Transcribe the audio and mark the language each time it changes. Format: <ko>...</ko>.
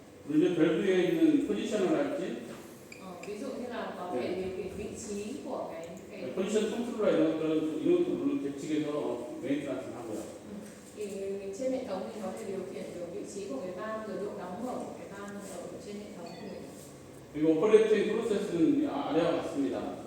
<ko>그리고 이제 밸브에 있는 포지션을 할지</ko> <vi>Ví dụ như là có thể điều khiển vị trí của cái</vi> <ko>포지션 컨트롤러 이런 것도 물론 대치해서 메인트넌스 하고요.</ko> <vi>thì trên hệ thống mình có thể điều khiển được vị trí của cái van, rồi độ đóng mở của cái van ở trên hệ thống của mình.</vi> <ko>그리고 오퍼레이팅 프로세스는 아래와 같습니다.</ko>